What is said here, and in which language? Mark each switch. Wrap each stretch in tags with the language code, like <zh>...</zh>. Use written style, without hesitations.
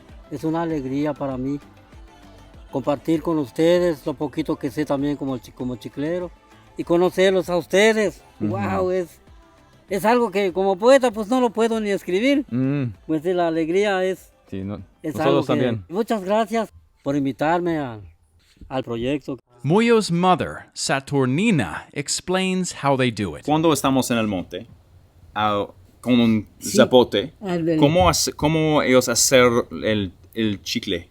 <es>Es una alegría para mí compartir con ustedes lo poquito que sé también como chiclero y conocerlos a ustedes. Wow, es algo que como poeta pues no lo puedo ni escribir. Pues la alegría es algo que... También. Muchas gracias por invitarme al proyecto.</es> <en>Muyo's mother, Saturnina, explains how they do it.</en> <es>Cuando estamos en el monte, con un zapote, ¿cómo ellos hacen el chicle?</es>